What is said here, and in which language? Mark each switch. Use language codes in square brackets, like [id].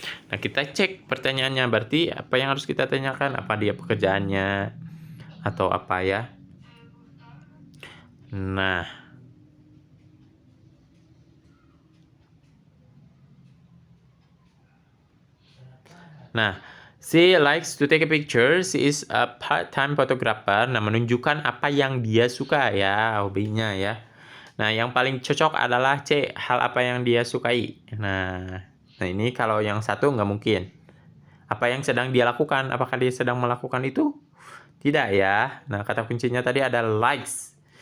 [id] Nah, kita cek pertanyaannya. Berarti apa yang harus kita tanyakan? Apa dia pekerjaannya atau apa ya? Nah, [en] she likes to take a picture. She is a part-time photographer. [id] Nah, menunjukkan apa yang dia suka ya, hobinya ya. Nah, yang paling cocok adalah C, hal apa yang dia sukai. Nah ini kalau yang satu nggak mungkin. Apa yang sedang dia lakukan? Apakah dia sedang melakukan itu? Tidak ya. Nah, kata kuncinya tadi ada likes.